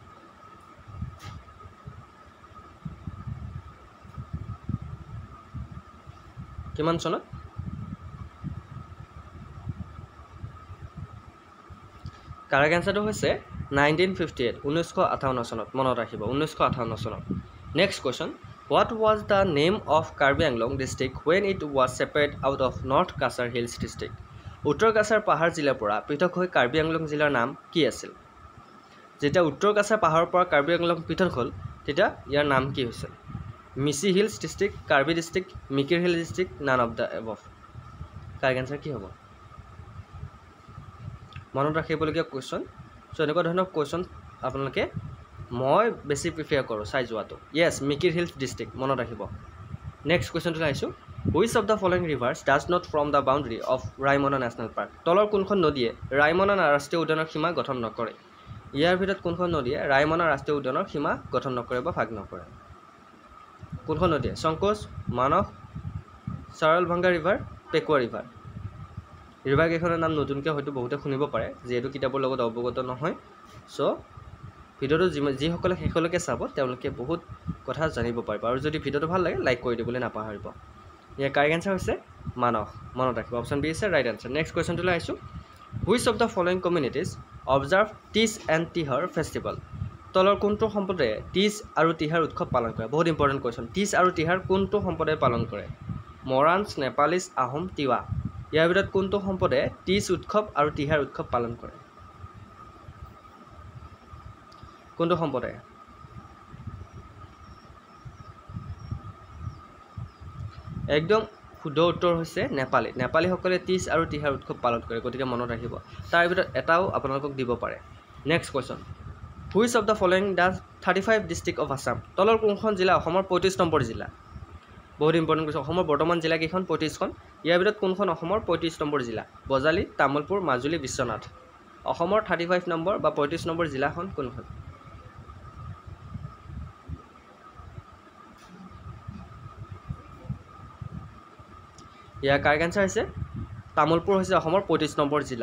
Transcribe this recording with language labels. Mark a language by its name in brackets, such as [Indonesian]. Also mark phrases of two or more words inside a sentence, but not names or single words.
[Assamese] কিমান চনত কাৰেক্ট এনচাৰটো হৈছে 1958 1958 চনত মনত ৰাখিব 1958 চনত নেক্সট কুৱেশ্যন [English] What was the name of Karbi Anglong district when it was separated out of North Kasar Hills district? [Assamese] উত্তৰ কাছাৰ পাহাৰ জিলাৰ পৰা পৃথক হৈ কাৰ্বি আংলং জিলাৰ নাম কি আছিল? যেতিয়া উত্তৰ কাছাৰ পাহাৰৰ পৰা কাৰ্বি আংলং পৃথক হ'ল তেতিয়া ইয়াৰ নাম কি হৈছিল? [English] Mishi Hills District, Karbi District, Mikir Hill District, None of the Above. correct answer [Assamese] কি হ'ব? মনত ৰাখিবলগীয়া কুৱেশ্যন। চ' এনেকুৱা ধৰণৰ কুৱেশ্যন আপোনালোকে মই বেছি প্ৰিফেয়াৰ কৰোঁ চাই যোৱাটো। য়েছ, মিকিৰ হিলছ ডিষ্ট্ৰিক্ট মনত ৰাখিব। নেক্সট কুৱেশ্যনটোলৈ আহিছোঁ। [English] Which of the following rivers does not form the boundary of Raimona National Park? [Assamese] তলৰ কোনখন নদীয়ে ৰাইমনা ৰাষ্ট্ৰীয় উদ্যানৰ সীমা গঠন নকৰে? ইয়াৰ ভিতৰত কোনখন নদীয়ে ৰাইমনা ৰাষ্ট্ৰীয় উদ্যানৰ সীমা গঠন নকৰে বা ভাগ নকৰে? কোনখন নদীয়ে? সংকোচ, মানস, চাৰলভাঙ্গা ৰিভাৰ, পেকুৱা ৰিভাৰ। ৰিভাৰকেইখনৰ নাম নতুনকৈ হয়তো বহুতে শুনিব পাৰে যিহেতু কিতাপৰ লগত অৱগত নহয়। চ' ভিডিঅ'টো যিসকলে শেষলৈকে চাব তেওঁলোকে বহুত কথা জানিব পাৰিব। আৰু যদি ভিডিঅ'টো ভাল লাগে লাইক কৰি দিবলৈ নাপাহৰিব। ইয়াৰ [English] correct answer [Assamese] হৈছে মানস। মনত ৰাখিব। [English] option B [Assamese] হৈছে [English] right answer. next questionটোলৈ [Assamese] আহিছোঁ। [English] Which of the following communities observe Teej and Tihar festival? [Assamese] তলৰ কোনটো সম্প্ৰদায়ে টিজ আৰু তিহাৰ উৎসৱ পালন কৰে? [English] বহুত important question. [Assamese] টিজ আৰু তিহাৰ কোনটো সম্প্ৰদায়ে পালন কৰে? মৰাণছ, নেপালীজ, আহোম, তিৱা। ইয়াৰ ভিতৰত কোনটো সম্প্ৰদায়ে টিজ উৎসৱ আৰু তিহাৰ উৎসৱ পালন কৰে? কোনটো সম্প্ৰদায়ে? একদম শুদ্ধ উত্তৰ হৈছে নেপালী। নেপালীসকলে টিজ আৰু তিহাৰ উৎসৱ পালন কৰে, গতিকে মনত ৰাখিব। তাৰ ভিতৰত এটাও আপোনালোকক দিব পাৰে। [English] next question. Which of the following the 35 district of Assam? [Assamese] তলৰ কোনখন জিলা অসমৰ 35 নম্বৰ জিলা? বহুত [English] important question. [Assamese] অসমৰ বৰ্তমান জিলা কেইখন? 35খন। ইয়াৰ ভিতৰত কোনখন অসমৰ 35 নম্বৰ জিলা? বজালী, তামুলপুৰ, মাজুলী, বিশ্বনাথ। অসমৰ 35 নম্বৰ বা 35 নম্বৰ জিলাখন কোনখন? ইয়াৰ [English] correct answer [Assamese] হৈছে তামুলপুৰ হৈছে অসমৰ 35 নম্বৰ জিলা।